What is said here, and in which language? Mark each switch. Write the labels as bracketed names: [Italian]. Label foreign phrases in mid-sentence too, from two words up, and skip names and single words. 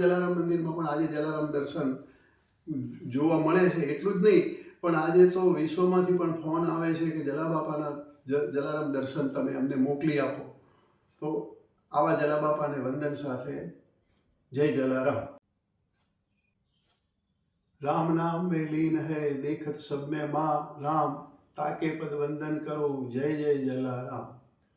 [Gujarati] વિશ્વના જલારામ મંદિરમાં પણ આજે જલારામ દર્શન જોવા મળે છે એટલું જ નહીં, પણ આજે તો વિશ્વમાંથી પણ ફોન આવે છે કે જલાબાપાના જલારામ દર્શન તમે અમને મોકલી આપો. તો આવા જલાબાપાને વંદન સાથે જય જલારામ. [Hindi] राम नाम में लीन है देखत सब में माँ राम, ताके पद वंदन करो जय जय जलाराम.